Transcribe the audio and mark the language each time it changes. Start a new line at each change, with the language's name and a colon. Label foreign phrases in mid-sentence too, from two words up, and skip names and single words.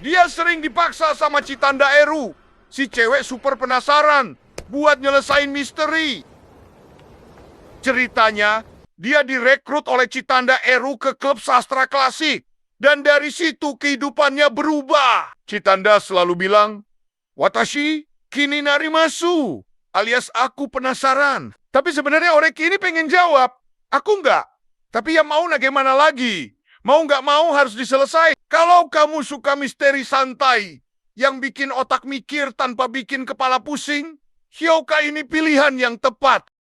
Indonesian: Dia sering dipaksa sama Chitanda Eru, si cewek super penasaran, buat nyelesain misteri. Ceritanya, dia direkrut oleh Chitanda Eru ke klub sastra klasik. Dan dari situ kehidupannya berubah. Chitanda selalu bilang,
Japanese: 私、気になります,
Indonesian: alias aku penasaran. Tapi sebenarnya Oreki ini pengen jawab, aku enggak. Tapi ya mau bagaimana lagi? Mau nggak mau harus diselesaikan. Kalau kamu suka misteri santai, yang bikin otak mikir tanpa bikin kepala pusing, Hyoka ini pilihan yang tepat.